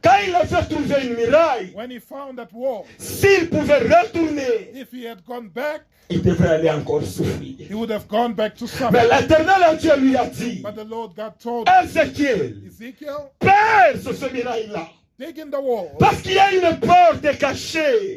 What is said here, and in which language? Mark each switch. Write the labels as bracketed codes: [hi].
[fr] quand il avait trouvé une muraille, [en] When he found that wall, [fr] s'il pouvait retourner, [en] if he had gone back, [fr] il devrait aller encore souffrir. [en] he would have gone back to [fr] Mais [en] suffer. [fr] l'Éternel Dieu lui a dit, [en] But the Lord God told him, [fr] Ézéchiel, [en] Ezekiel, [fr] perce ce muraille-là. [en] dig in the wall, [fr] Parce qu'il y a une porte cachée.